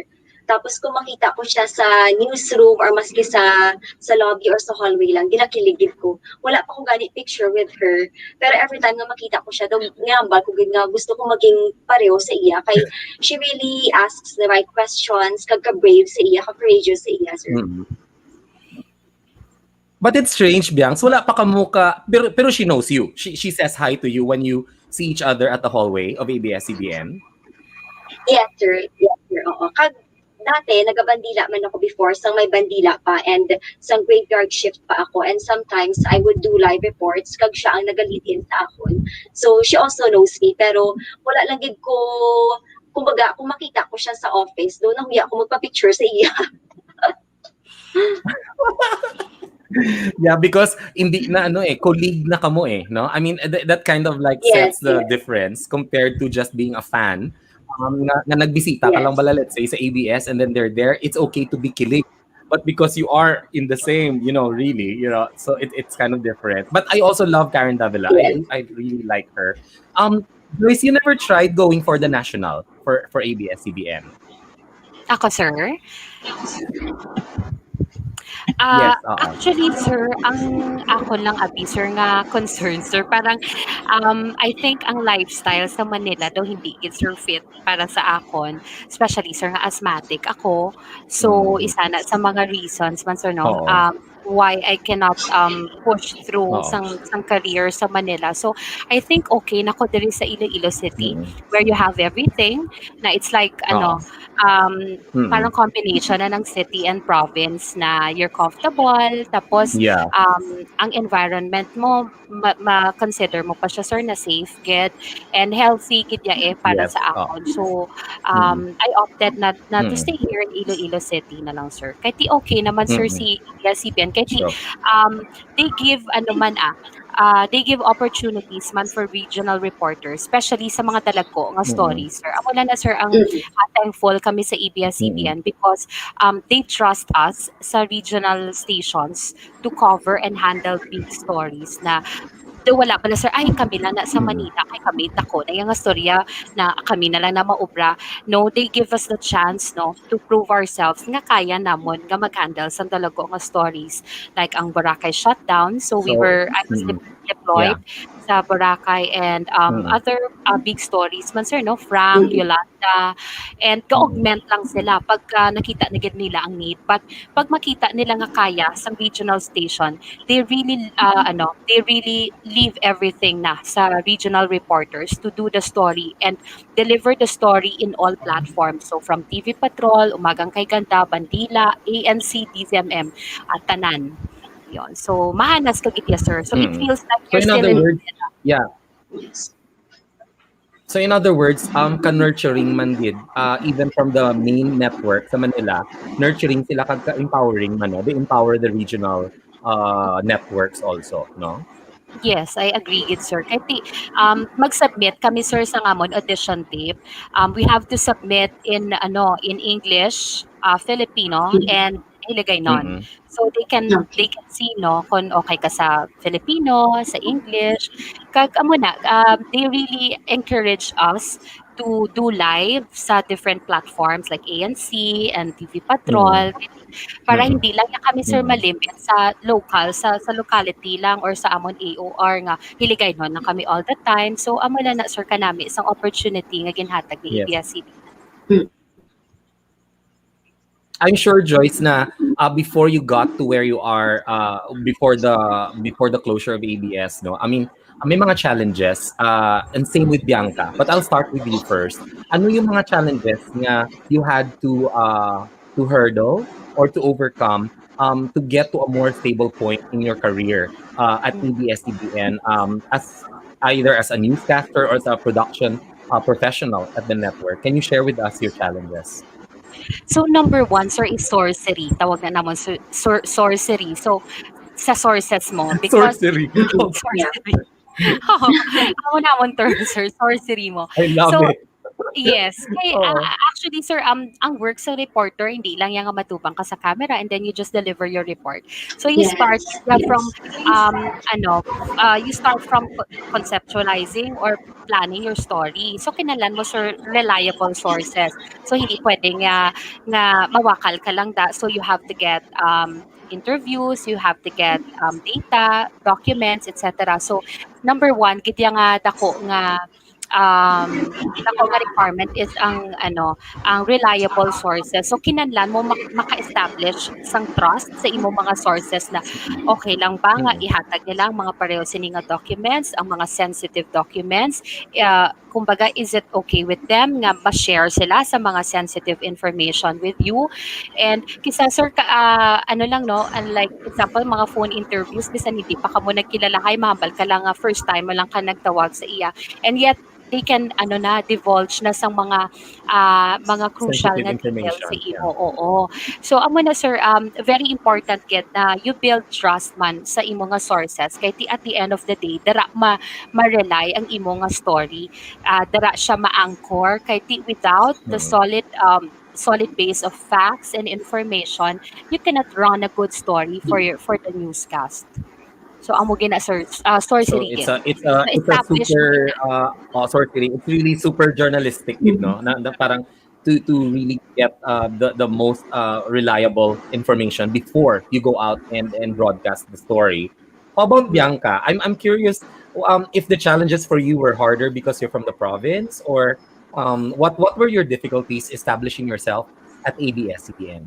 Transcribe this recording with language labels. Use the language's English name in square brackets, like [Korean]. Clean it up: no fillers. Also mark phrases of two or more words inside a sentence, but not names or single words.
[Filipino] Tapos kung makita ko siya sa newsroom or maski sa lobby or sa hallway lang, ginakiligid ko. Wala pa akong ganit picture [English] with her. [Hiligaynon] Pero [English] every time [Hiligaynon] na makita ko siya, daw ngambal ko nga gusto ko maging pareho sa iya. [English] Kay she really asks the right questions, [Hiligaynon] kagka-brave sa iya, ka-courageous sa iya, [English] sir. Mm. But it's strange, Biancs. [Filipino] Wala pa kamuka. Pero [English] she knows you. She says hi to you when you see each other at the hallway of ABS-CBN. Yes, sir. Yes, sir. Oo. [Hiligaynon] Dati, nagabandila man ako before, sang may bandila pa, and sang [English] graveyard shift [Hiligaynon] pa ako. [English] And sometimes, I would do live reports, [Hiligaynon] kag siya ang nagalitin sa akon. [English] So, she also knows me, [Hiligaynon] pero wala lang gid ko, kumbaga, kung makita ko siya sa office, doon nahuya ako magpa-picture sa iya. [English] Yeah, because [Hiligaynon] hindi na colleague na kamo no? [English] I mean, that kind of like Yes, sets the yes, difference compared to just being a fan. [Hiligaynon] Na nagbisita ka lang [English] yes. [Hiligaynon] bala, [English] let's say, sa ABS and then they're there, it's okay to be kilig. But because you are in the same, really, so it's kind of different. But I also love Karen Davila. Yes. I really like her. Joyce, you never tried going for the national for ABS-CBN? [Hiligaynon] Ako, sir. [English] Yes, [Hiligaynon] Actually, sir, ang ako lang abi, sir, nga concern, sir, parang [English] I think [Hiligaynon] ang lifestyle sa Manila daw hindi gid sir fit para sa akon, especially sir nga asthmatic ako. [English] So Mm. [Hiligaynon] isa na sa mga reasons man sir no, Oo. [English] why I cannot push through [Hiligaynon] Oo. sang career sa Manila. [English] So I think [Hiligaynon] okay na ko diri sa Iloilo City Mm. [English] where you have everything na it's like [Hiligaynon] Oo. [Filipino] ano Mm. parang combination na ng [English] city and province [Filipino] na [English] you're comfortable, [Filipino] tapos [English] Yeah. [Hiligaynon] ang environment mo, ma-consider mo pa siya sir na safe, gid, [English] and healthy [Hiligaynon] gid ya para [English] Yes. [Hiligaynon] sa Oo. akon. [English] So, Mm. I opted na to Mm. stay here in Iloilo City [Hiligaynon] na lang sir. Kahit di okay naman sir Mm. si ABS-CBN, kahit di [English] Sure. they give ano man they give opportunities man for regional reporters, especially [Hiligaynon] sa mga dalagko nga Mm. [English] stories, sir. [Hiligaynon] Amo na sir ang thankful kami sa Mm. [English] ABS-CBN because they trust us sa regional stations to cover and handle big stories [Hiligaynon] na do wala pala sir, ay kami lang na sa Mm. Manila, kay kami dako na yung storya na kami na lang na maubra. [English] No, they give us the chance no to prove ourselves [Hiligaynon] nga kaya namon nga mag-handle sa dalago nga [English] stories like [Hiligaynon] ang Boracay shutdown. So [English] So, I was mm. Yeah. deployed sa Boracay and Mm. other big stories man sir no, Frank, Yolanda, and Mm. [Hiligaynon] ga-augment lang sila pagka nakita na gid nila ang need. But pag makita nila nga kaya sa regional station, [English] they really they really leave everything na sa regional reporters to do the story and deliver the story in all platforms. So from TV Patrol, Umagang Kay Ganda, Bandila, ANC, DZMM, at Tanan. Yon. [Hiligaynon] So mahanas ka gid ya, sir. [English] So it Mm. feels like So you're in still other in words, yeah. So in other words, [Hiligaynon] ka-nurturing man gid, [English] even from the main network sa Manila, [Hiligaynon] nurturing sila kag ka-empowering man, no? [English] They empower the regional networks also, no? Yes, I agree gid sir. [Hiligaynon] Kahit di, mag-submit kami sir sa ngamon audition tape. [English] We have to submit in in English, Filipino, and Hiligaynon. Mm. [Hiligaynon] So they can see no kung okay ka sa Filipino, sa English. Kag amo na, [English] they really encourage us to do live sa different platforms like ANC and TV Mm. [Hiligaynon] Patrol para Mm. hindi lang na kami sir Mm. malimit sa local, sa locality lang or sa amon AOR nga hiligaynon lang kami all the time. So amo na sir kanami isang opportunity nga ginhatag ni [English] Yes. ABS-CBN. I'm sure, Joyce, na before you got to where you are, before the closure of ABS, no. I mean, [Filipino] may mga challenges, [English] and same with Bianca. But I'll start with you first. [Filipino] Ano yung mga [English] challenges nga you had to hurdle or to overcome to get to a more stable point in your career at ABS-CBN, as either as a newscaster or as a production professional at the network? Can you share with us your challenges? So number one sir is sorcery. [Hiligaynon] Tawag na namon sorcery. So sa sources mo because [English] Sorcery. sorcery. [Hiligaynon] Oo, amo namon term sir, sorcery mo. [English] I love So it. yes. [Hiligaynon] Kay, Oo. actually, sir, ang work sa reporter, hindi lang yan nga matubang ka sa camera [English] and then you just deliver your report. So you start from, you start from conceptualizing or planning your story. [Hiligaynon] So kinalan mo, sir, [English] reliable sources. [Hiligaynon] So hindi pwedeng nga mawakal ka lang da. [English] So you have to get interviews, you have to get data, documents, etc. So number one, [Hiligaynon] gidya nga dako nga dako nga requirement is ang [English] reliable sources. [Hiligaynon] So kinahanglan mo maka-establish sang trust sa imong mga sources na okay lang ba nga Mm. ihatag nila ang mga pareho sini nga documents, ang mga [English] sensitive documents. [Hiligaynon] Kumbaga, [English] is it okay with them [Hiligaynon] nga ma-share sila sa mga [English] sensitive information with you? [Hiligaynon] And kisa sir ano lang no, unlike example mga phone interviews bisan hindi pa kamo nagkilala kay mahambal ka lang nga [English] first time [Hiligaynon] mo lang ka nagtawag sa iya. [English] And yet they can divulge [Hiligaynon] na sang mga [English] crucial Sensitive [Hiligaynon] nga details sa [English] information. [Hiligaynon] imo. [English] Yeah. [Hiligaynon] Oo. So amo na sir, [English] very important gid na you build trust [Hiligaynon] man sa imo nga [English] sources kay at the end of the day [Hiligaynon] dara ma-rely ang imo nga [English] story. [Hiligaynon] Dara siya ma-anchor kay [English] without the Mm. solid base of facts and information, you cannot run a good story for the newscast. [Hiligaynon] So amo gina sir, [English] So sorcery it's gid. a it's a it's a [Hiligaynon] Na-establish mo [English] super [Hiligaynon] gid. [English] sorcery. It's really super journalistic, [Hiligaynon] gid, no? [Filipino] Na parang [English] to really get the most reliable information before you go out and broadcast the story. How about Bianca? I'm curious if the challenges for you were harder because you're from the province, or what were your difficulties establishing yourself at ABS-CBN?